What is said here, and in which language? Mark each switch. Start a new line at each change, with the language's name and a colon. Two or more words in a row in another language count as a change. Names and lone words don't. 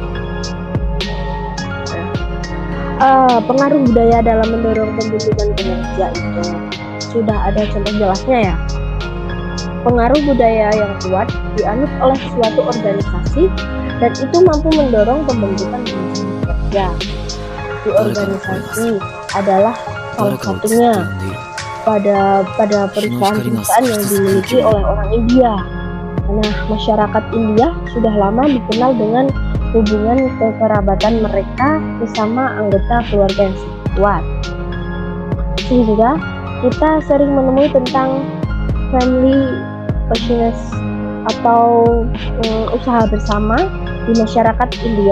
Indonesian: Pengaruh budaya dalam mendorong pembentukan kinerja itu sudah ada contoh jelasnya ya. Pengaruh budaya yang kuat dianut oleh suatu organisasi dan itu mampu mendorong pembentukan manajemen kinerja. Di organisasi adalah salah
Japanese: 誰かをずっと
Indonesian: satunya
Japanese: 呼んでいる
Indonesian: pada perusahaan-perusahaan yang dimiliki oleh orang India. Nah, masyarakat India sudah lama dikenal dengan hubungan kekerabatan mereka bersama anggota keluarga yang sangat kuat. Sehingga kita sering menemui tentang
English: family business
Indonesian: atau usaha bersama di masyarakat India.